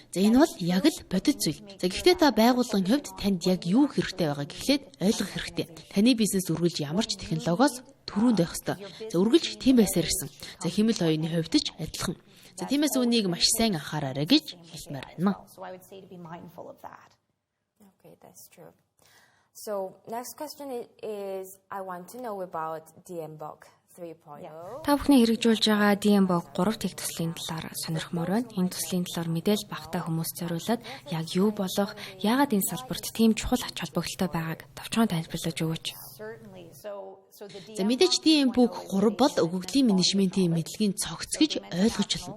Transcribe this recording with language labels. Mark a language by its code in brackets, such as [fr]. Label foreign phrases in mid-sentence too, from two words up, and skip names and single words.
[mn] За энэ бол яг л бодит зүйл. За гэхдээ та байгууллагын хувьд танд яг юу хэрэгтэй байгааг эхлээд ойлгох хэрэгтэй. Таны бизнес үргэлж ямар ч технологиос түрүүнд байх ёстой. За үргэлж тийм байсаар ирсэн. За хэмэл оюуны хувьд ч адилхан. За тиймээс үнийг маш сайн анхаараарай гэж хэлмээр байна. [en] Okay, that's true. So next question is I want to know about DMBOK 3.0. [mn] Та бүхний хэрэгжүүлж байгаа DMBOK 3 тех төслийн талаар сонирхмоор байна. Энэ төслийн талаар мэдээлэл багтаа хүмүүст зориулаад яг юу болох, яагаад энэ салбарт тийм чухал ач холбогдолтой байгааг товчхон тайлбарлаж өгөөч. За мэдээж DMBOK 3 бол өгөгдлийн менежментийн мэдлэгийн цогц гэж ойлгож байна.